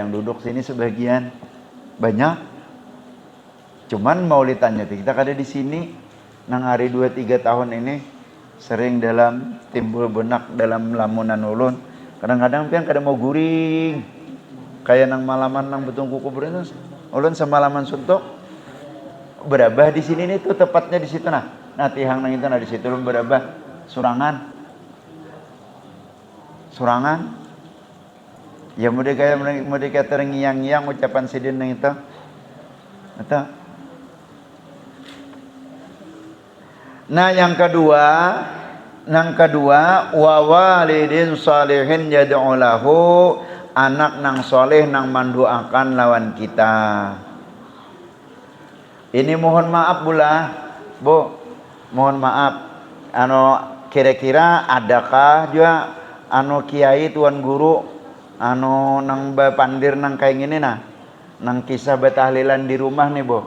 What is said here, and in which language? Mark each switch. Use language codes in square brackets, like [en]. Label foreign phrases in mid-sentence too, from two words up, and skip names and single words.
[bjn] yang duduk sini sebagian banyak cuman maulitannya kita kada di sini nang hari 2-3 tahun ini sering dalam timbul benak dalam lamunan ulun kadang-kadang pian kada mau guring kayak nang malaman nang betung kuku itu ulun semalaman suntuk berabah di sini nih tuh tepatnya di situ nah tihang nang itu di situ ulun berabah surangan ya mudah kayak terngiang-ngiang ucapan sidin nang itu nah yang kedua [ar] وولد صالح يدعو له [bjn] anak nang soleh nang mandoakan lawan kita. Ini mohon maaf Bu, mohon maaf kira-kira adakah juga kiai tuan guru nang pandir nang kayak gini nang kisah betahlilan di rumah nih Bu.